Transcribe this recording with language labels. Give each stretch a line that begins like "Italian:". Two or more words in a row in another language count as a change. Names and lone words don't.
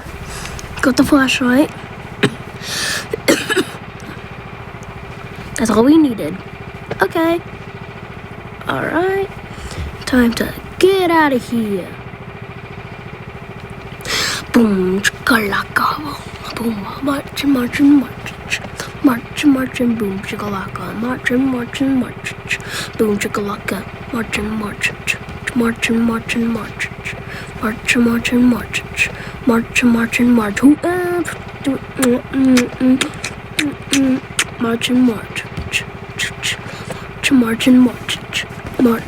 English: Got the flashlight. That's all we needed. Okay. Alright. Time to get out of here. Boom, chicka-lacka, boom, march, march, march, march, march, and boom, chicka-lacka, march, march, march, boom, chicka-lacka, march, march, march, march, march, march, march, march, march, march, march, march, march, march, march, march,